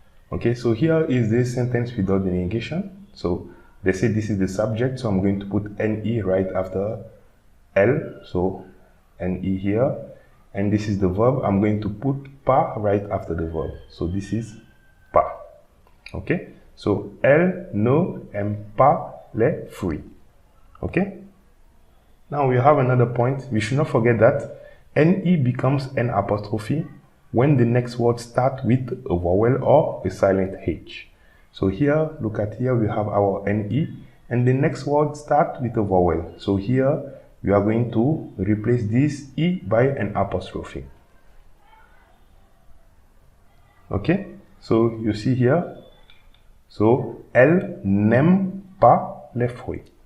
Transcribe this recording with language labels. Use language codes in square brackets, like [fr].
[en] Okay, so here is this sentence without the negation. So they say this is the subject, so I'm going to put ne right after Elle. So ne here. And this is the verb, I'm going to put pas right after the verb. So this is pas. Okay? So, [fr] Elle ne aime pas les fruits. [en] Okay? Now we have another point. We should not forget that ne becomes an apostrophe when the next word starts with a vowel or a silent H. So here, look at here, we have our ne, and the next word starts with a vowel. So here, we are going to replace this e by an apostrophe. Okay? So you see here, so [fr] Elle n'aime pas les fruits.